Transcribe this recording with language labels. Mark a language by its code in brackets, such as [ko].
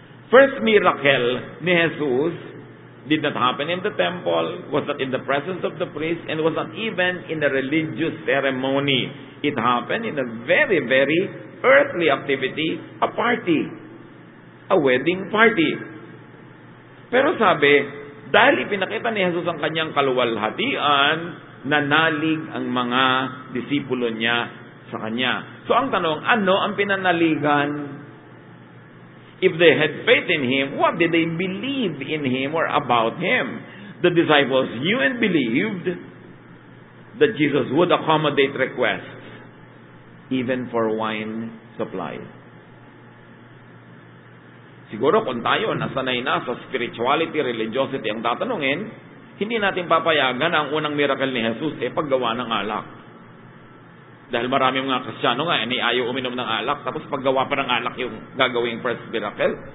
[en] First miracle ni Jesus did not happen in the temple, was not in the presence of the priest, and was not even in a religious ceremony. It happened in a very, very earthly activity, a party. A wedding party. [tl] Pero sabi, dahil ipinakita ni Jesus ang kanyang kaluwalhatian, nanalig ang mga disipulo niya sa kanya. So ang tanong, ano ang pinanaligan? [en] If they had faith in him, what did they believe in him or about him? The disciples knew and believed that Jesus would accommodate requests, even for wine supply. [tl] Siguro kung tayo nasanay na sa spirituality, religiosity ang tatanungin, hindi natin papayagan ang unang miracle ni Jesus paggawa ng alak. Dahil marami mga Kristyano nga, ayaw uminom ng alak, tapos paggawa pa ng alak yung gagawing first miracle.